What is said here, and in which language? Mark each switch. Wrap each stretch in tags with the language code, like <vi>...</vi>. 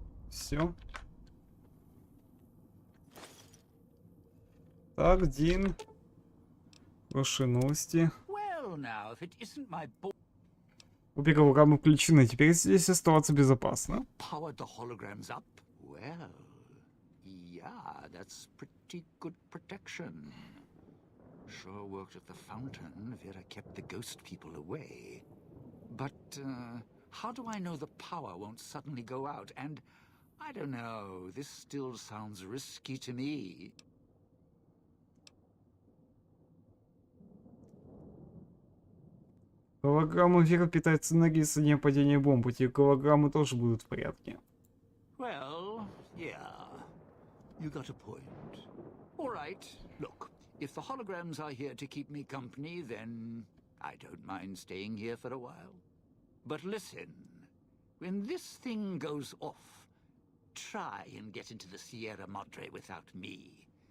<ru>Все. Так, Дин. Хорошие новости.</ru> <en>Well, now, if it isn't my</en> <ru>Обе голограммы включены. Теперь здесь оставаться безопасно.</ru> <en>powered the holograms up? Well, yeah, that's pretty good protection. Sure worked at the fountain. Vera kept the ghost people away. But, how do I know the power won't suddenly go out? And, I don't know, this still sounds risky to me.</en> <ru>Голограмма Вера питается энергией с дня падения бомб. Эти голограммы тоже будут в порядке.</ru> <en>Well, yeah, you got a point. All right, look, if the holograms are here to keep me company, then I don't mind staying here for a while. But listen, when this thing goes off, try and get into the Sierra Madre without me.</en>